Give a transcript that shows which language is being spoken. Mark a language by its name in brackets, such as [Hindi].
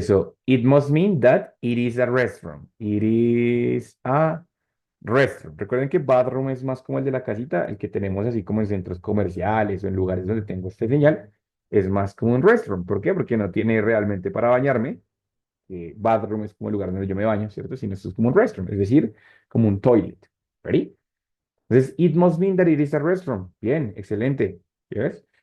[English] So it must mean that it is a restroom. It is a restroom. [Spanish] Recuerden que bathroom es más como el de la casita, el que tenemos así como en centros comerciales o en lugares donde tengo este señal. Es más como un restroom. ¿Por qué? Porque no tiene realmente para bañarme. Bathroom es como el lugar donde yo me baño, ¿cierto? Sino esto es como un restroom, es decir, como un toilet. [English] ¿Ready? Entonces, it must mean that it is a restroom. [Spanish] Bien, excelente. [English] Yes.